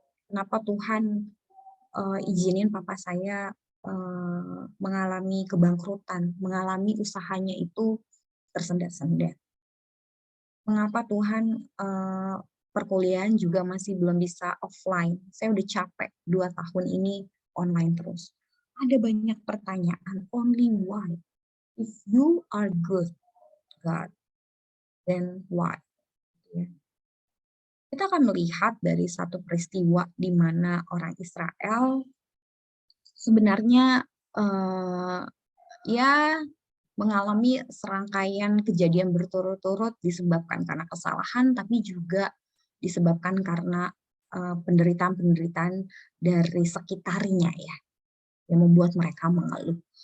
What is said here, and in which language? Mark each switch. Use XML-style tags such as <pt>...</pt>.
<id>Kenapa Tuhan izinin papa saya mengalami kebangkrutan, mengalami usahanya itu tersendat-sendat. Mengapa Tuhan perkuliahan juga masih belum bisa offline? Saya udah capek 2 tahun ini online terus. Ada banyak pertanyaan,</id> <en>only why? If you are good, God, then why?</en> <id>Ya. Kita akan melihat dari satu peristiwa di mana orang Israel sebenarnya ya mengalami serangkaian kejadian berturut-turut disebabkan karena kesalahan, tapi juga disebabkan karena penderitaan-penderitaan dari sekitarnya ya, yang membuat mereka mengeluh.</id>